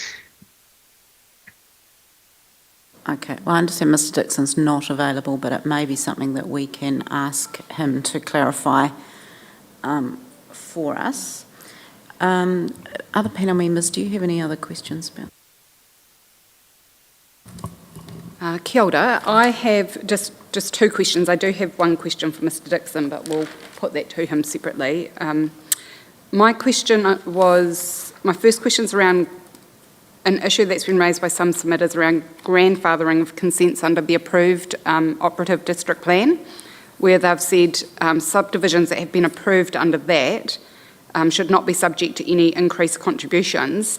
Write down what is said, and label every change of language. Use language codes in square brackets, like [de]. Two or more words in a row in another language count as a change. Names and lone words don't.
[en] Okay, well, I understand Mr. Dixon's not available, but it may be something that we can ask him to clarify for us. Other panel members, do you have any other questions about? [mi] Kia ora. [en] I have just two questions. I do have one question for Mr. Dixon, but we'll put that to him separately. My first question's around an issue that's been raised by some submitters around grandfathering of consents under the approved operative district plan, where they've said subdivisions that have been approved under that should not be subject to any increased contributions.